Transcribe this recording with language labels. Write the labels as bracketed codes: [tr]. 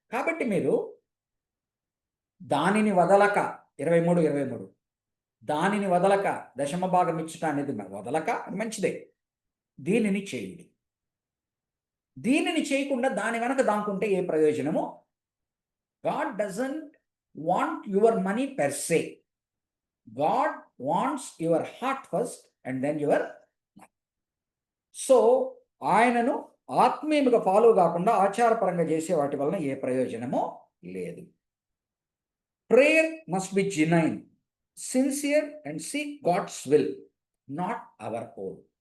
[te] కాబట్టి మీరు దానిని వదలక 23 దానిని వదలక దశమ భాగం ఇచ్చుట అనేది వదలక అది మంచిదే. దీనిని చేయండి. దీనిని చేయకుండా దాని వెనక దాక్కుంటే ఏ ప్రయోజనము? [en] God doesn't want your money per se. God wants your heart first and then your money. [te] So ఆయనను ఆత్మీయముగా ఫాలో కాకుండా ఆచారపరంగా చేసే వాటి వలన ఏ ప్రయోజనమో లేదు. [en] Prayer must be genuine, sincere and seek God's will, not our own.